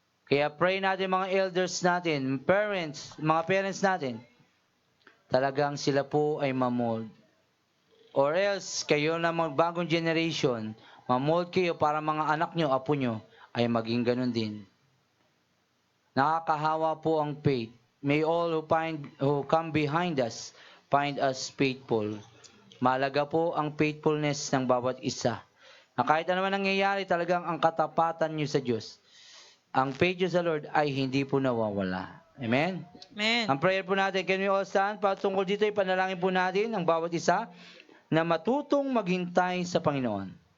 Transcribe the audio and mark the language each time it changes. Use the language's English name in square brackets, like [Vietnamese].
[Filipino] Kaya pray natin mga elders natin, parents, mga parents natin, talagang sila po ay mamold. Or else, kayo na mga bagong generation, mamold kayo para mga anak nyo, apo nyo, ay maging ganun din. Nakakahawa po ang faith. [English] May all who come behind us find us faithful. [Filipino] Malaga po ang faithfulness ng bawat isa. Na kahit ano man nangyayari, talagang ang katapatan nyo sa Diyos. Ang faith nyo sa Lord ay hindi po nawawala. Amen? Amen. Ang prayer po natin, [English] can we all stand? [Filipino] Patungkol dito, ipanalangin po natin ang bawat isa na matutong maghintay sa Panginoon.